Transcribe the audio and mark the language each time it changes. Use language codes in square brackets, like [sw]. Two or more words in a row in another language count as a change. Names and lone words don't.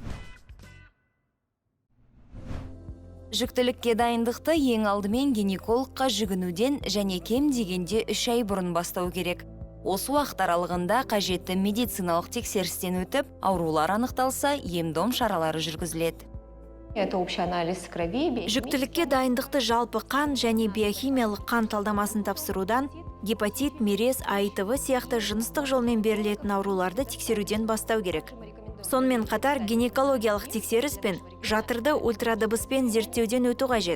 [kk] Жүктілікке дайындықты ең алдымен гинекологқа жүгінуден және кем дегенде 3 ай бұрын бастау керек. Осы уақыт аралығында қажетті медициналық тексерістен өтіп, аурулар анықталса, ем-дом шаралары жүргізіледі. [ru] Это общий анализ крови. [kk] Жүктілікке дайындықты жалпы қан және биохимиялық қан талдамасын тапсырудан, гепатит, мерез, АИТВ сияқты жыныстық жолмен берілетін ауруларды тексеруден бастау керек. Сонымен қатар гинекологиялық тексеріс пен жатырды ультрадыбыспен зерттеуден өту қажет.